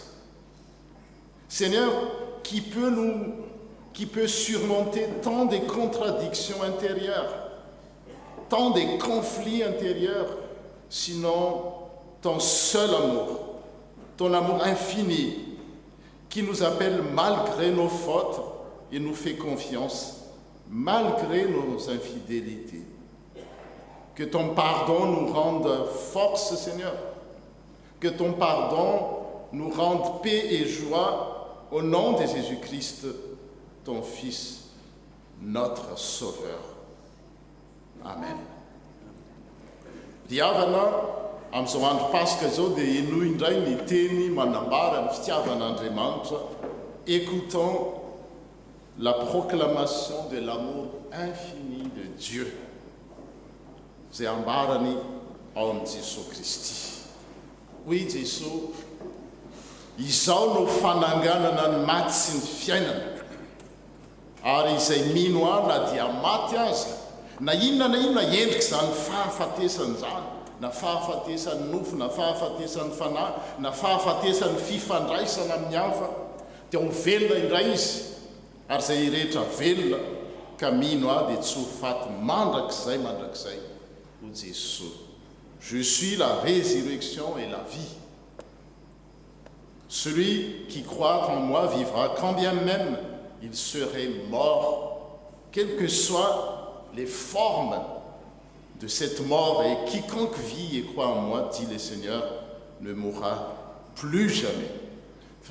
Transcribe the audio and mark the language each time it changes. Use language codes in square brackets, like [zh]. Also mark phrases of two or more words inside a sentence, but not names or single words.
[fr] Seigneur, qui peut surmonter tant de contradictions intérieures, tant de conflits intérieurs, sinon ton seul amour, ton amour infini, qui nous appelle malgré nos fautes et nous fait confiance, malgré nos infidélités. Que ton pardon nous rende force, Seigneur. Que ton pardon nous rende paix et joie au nom de Jésus-Christ, ton Fils, notre Sauveur. Amen. [mg] Diavana, amin'izao andro Pasika zao dia eno indray ny teny manambara ny fitiavan'Andriamanitra. [fr] Écoutons la proclamation de l'amour infini de Dieu. [mg] Zay ambarany ao amin'i Jesosy Kristy. Oui, Jesosy, izao no fananganana ny maty sy ny fiainana. Ary izay mino ahy na dia maty aza, na inona endrika izany fahafatesany izany, na fahafatesany nofo, na fahafatesany fanahy, na fahafatesany fifandraisana amin'ny hafa, dia ho velona indray izy. Ary izay rehetra velona ka mino ahy dia tsy ho faty mandrakizay ho Jesosy. [fr] Je suis la résurrection et la vie. Celui qui croit en moi vivra, quand bien même il serait mort, quelles que soient les formes de cette mort, et quiconque vit et croit en moi, dit le Seigneur, ne mourra plus jamais.